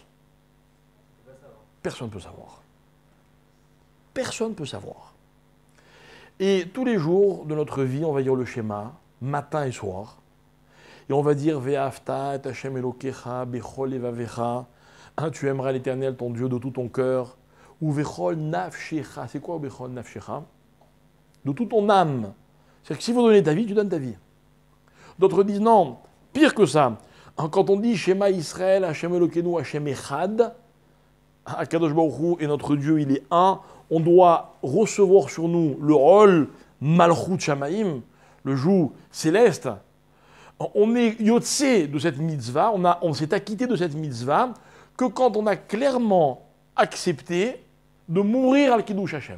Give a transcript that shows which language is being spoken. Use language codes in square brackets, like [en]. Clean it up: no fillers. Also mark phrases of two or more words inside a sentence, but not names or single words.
[fr] Personne ne peut savoir. Personne ne peut savoir. Et tous les jours de notre vie, on va dire le schéma, matin et soir. Et on va dire [he] ואהבת את ה' אלוקיך בכל לבבך. [fr] Tu aimeras l'Éternel, ton Dieu, de tout ton cœur. [he] ובכל נפשך. [fr] C'est quoi [he] ובכל נפשך? [fr] De toute ton âme. C'est-à-dire que si vous donnez ta vie, tu donnes ta vie. D'autres disent non, pire que ça. Quand on dit [he] שמע ישראל ה' אלוקינו ה' אחד הקדוש ברוך הוא [fr] et notre Dieu, il est un, on doit recevoir sur nous le rôle [he] מלכות שמיים, [fr] le joug céleste. On est yotse de cette mitzvah, on s'est acquitté de cette mitzvah que quand on a clairement accepté de mourir [he] על קידוש השם.